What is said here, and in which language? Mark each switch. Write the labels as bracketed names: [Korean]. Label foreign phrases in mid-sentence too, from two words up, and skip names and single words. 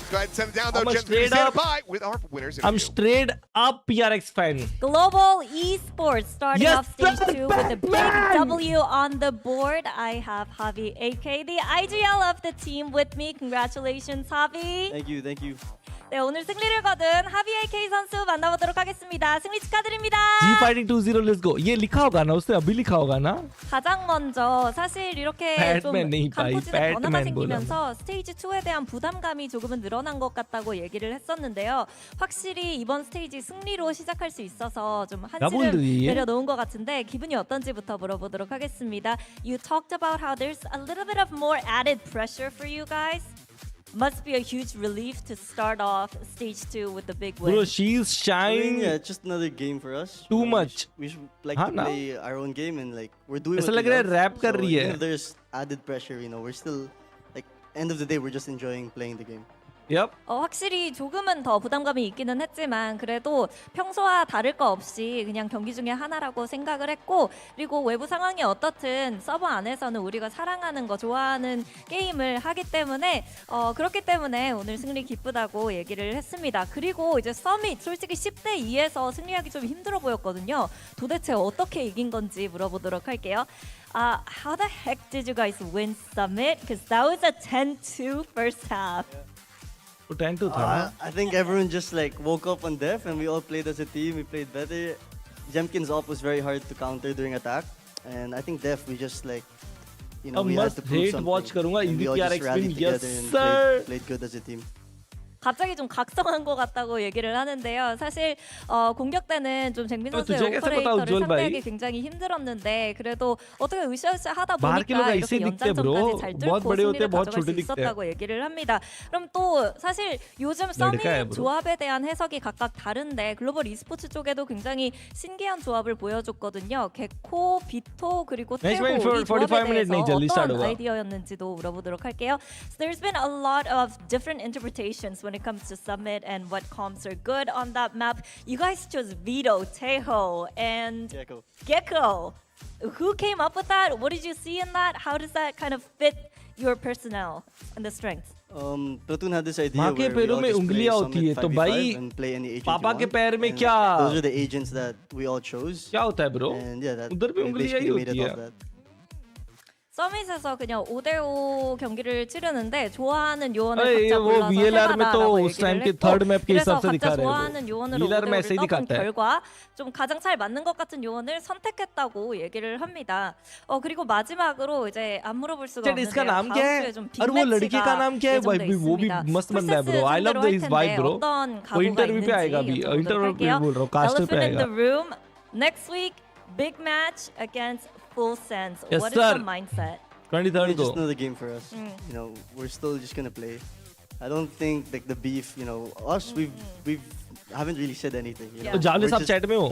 [English] Go ahead and send it down though, I'm a gents. straight Stand up- by with our winners. I'm straight up PRX fan. Global Esports starting Yes, off stage sir, 2 with a big Batman! W on the board. I have Javi AkA, the IGL of the team with me. Congratulations, Javi. Thank you, thank you. [Korean] 네, 오늘 승리를 거둔 하비 AkA 선수 만나보도록 하겠습니다. 승리 축하드립니다. [English] G Fighting 2-0 let's go. [Hindi] ये लिखा होगा ना उसने अभी लिखा होगा ना? [Korean] 가장 먼저 사실 이렇게 좀 [Hindi] Batman नहीं भाई, [Korean] 간포진에 변화가 Batman 생기면서 스테이지 2에 대한 부담감이 조금은 늘어난 것 같다고 얘기를 했었는데요. 확실히 이번 스테이지 승리로 시작할 수 있어서 좀 한시름 나본들이. 내려놓은 것 같은데 기분이 어떤지부터 물어보도록 하겠습니다. [English] You talked about how there's a little bit of more added pressure for you guys. Must be a huge relief to start off stage 2 with the big win. Bro, she's shine. Yeah, it's just another game for us. Too much. We should like [Hindi] हाँ [English] to [Hindi] ना? [English] play our own game and like we're doing. [Hindi] ऐसा [English] what [Hindi] लग [English] we [Hindi] रहा है [English] love. [Hindi] rap कर [English] So [Hindi] रही है. [English] even if there's added pressure, you know, we're still like end of the day we're just enjoying playing the game. Yep. [Korean] 확실히 조금은 더 부담감이 있기는 했지만 그래도 평소와 다를 거 없이 그냥 경기 중에 하나라고 생각을 했고 그리고 외부 상황이 어떻든 서버 안에서는 우리가 사랑하는 거 좋아하는 게임을 하기 때문에 그렇기 때문에 오늘 승리 기쁘다고 얘기를 했습니다. 그리고 이제 서밋 솔직히 10대 2에서 승리하기 좀 힘들어 보였거든요. 도대체 어떻게 이긴 건지 물어보도록 할게요. [English] How the heck did you guys win Summit? Because that was a 10-2 first half. [Hindi] 10-2 था. [English] I think everyone just like woke up on Def and we all played as a team. We played better. Jemkin's op was very hard to counter during attack, and I think Def we just like you know we had to prove something. [Hindi] watch करूँगा. [English] And we all PRX just rallied win. Yes, together and sir. played good as a team. [Korean] 갑자기 좀 각성한 것 같다고 얘기를 하는데요. 사실 공격 때는 좀 쟁민 선수의 오퍼레이터를 상대하기 굉장히 힘들었는데 그래도 어떻게 으쌰으쌰 하다 보니까 이렇게 연장전까지 잘 뚫고 승리를 가져갈 수 있었다고 얘기를 합니다. 그럼 또 사실 요즘 서밋 조합에 대한 해석이 각각 다른데 글로벌 e스포츠 쪽에도 굉장히 신기한 조합을 보여줬거든요. 개코, 비토 그리고 테고 이 조합에 대해서 어떤 아이디어였는지도 물어보도록 할게요. [English] So there's been a lot of different interpretations when it comes to Summit and what comps are good on that map. You guys chose Vito, Tejo, and Gecko. Who came up with that? What did you see in that? How does that kind of fit your personnel and the strengths? Platoon had this idea [Hindi] माँ के पैरों में उंगलियाँ होती है तो भाई पापा के पैर में क्या? [English] Those are the agents that we all chose. [Hindi] क्या होता है bro? [English] And yeah, that [Hindi] उधर भी उंगलियाँ ही होती है. [Korean] 서밋에서 그냥 5대5 경기를 치르는데 좋아하는 요원을 [Hindi] अरे [Korean] 각자 [Hindi] वो [Korean] 골라서 [Hindi] VLR में तो [Korean] 해봐라라고 [Hindi] उस टाइम [Korean] 얘기를 [Hindi] के [Korean] 했고 [English] third map [Hindi] के [Korean] 그래서 [Hindi] हिसाब से दिखा [Korean] 각자 [Hindi] रहे [Korean] 좋아하는 [Hindi] हैं [Korean] 요원으로 [Hindi] VLR में [Korean] 5대5를 [Hindi] ऐसे ही [Korean] 떠본 [Hindi] दिखाता है. [Korean] 결과 좀 가장 잘 맞는 것 같은 요원을 선택했다고 얘기를 합니다. 그리고 마지막으로 이제 안 물어볼 수가 없는데요. [Hindi] इसका नाम क्या है? [Korean] 다음 주에 좀 [Hindi] और वो लड़के का नाम क्या है? [Korean] 예정돼 [Hindi] वो भी [Korean] 있습니다. [Hindi] मस्त बंदा है bro. [English] I love his vibe bro. [Korean] 어떤 [Hindi] वो [Korean] 각오가 [Hindi] इंटरव्यू पे आएगा [Korean] 있는지 [Hindi] अभी. इंटरव्यू पे बोल रहा हूँ. कास्टर पे [English] Elephant in [Hindi] आएगा. [English] the room next week. Big match against Full Sense. Yes, What is sir. the mindset? 23rd It's [Hindi] को. [English] just another game for us. You know, we're still just gonna play. I don't think like the beef. You know, us we've haven't really said anything. You know, [Hindi] तो जावले [English] we're [Hindi] साहब [English] just [Hindi] chat में हो.